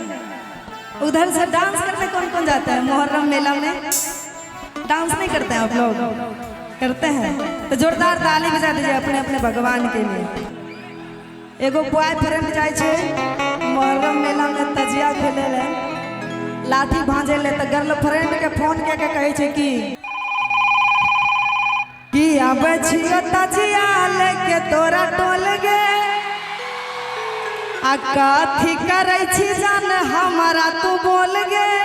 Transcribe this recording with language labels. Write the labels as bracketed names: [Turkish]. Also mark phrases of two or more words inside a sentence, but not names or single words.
[Hindi] उधर से डांस करने कौन कौन जाता है मुहर्रम मेला में? डांस नहीं करते हैं आप लोग? करते हैं तो जोरदार ताली बजा दीजिए अपने अपने भगवान के लिए। [Angika] एगो बॉयफ्रेंड जाए छे मुहर्रम मेला में तजिया खेले ले, लाठी भांजे ले तो गर्लफ्रेंड के फोन के कहे छे कि आबे छियो तजिया लेके तोरा टोल गे आ कथी करे छी जान हमारा तू बोल गे